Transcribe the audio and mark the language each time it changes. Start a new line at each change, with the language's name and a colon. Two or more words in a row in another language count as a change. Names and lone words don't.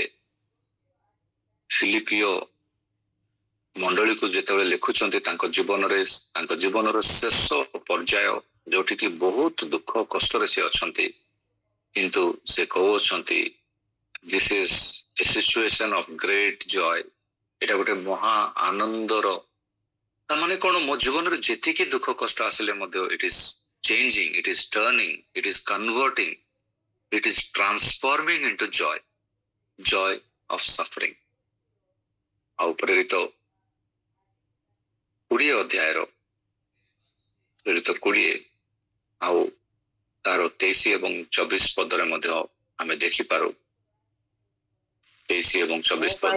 Odia: ଫିଲିପିଓ ମଣ୍ଡଳୀକୁ ଯେତେବେଳେ ଲେଖୁଛନ୍ତି ତାଙ୍କ ଜୀବନର ଶେଷ ପର୍ଯ୍ୟାୟ, ଯୋଉଠିକି ବହୁତ ଦୁଃଖ କଷ୍ଟରେ ସେ ଅଛନ୍ତି, କିନ୍ତୁ ସେ କହୁଛନ୍ତି
English: This is a situation of great joy.
Odia: ଏଇଟା ଗୋଟେ ମହା ଆନନ୍ଦର, ତାମାନେ କଣ, ମୋ ଜୀବନରେ ଯେତିକି ଦୁଃଖ କଷ୍ଟ ଆସିଲେ ମଧ୍ୟ
English: it is changing, it is turning, it is converting, it is transforming into joy of suffering।
Odia: ଆଉ ପ୍ରେରିତ 20 ଅଧ୍ୟାୟର ପ୍ରେରିତ 20 ଆଉ ତାର 23 ଏବଂ 24 ପଦରେ ମଧ୍ୟ ଆମେ ଦେଖିପାରୁ। 23 ଏବଂ 24 ପଦ।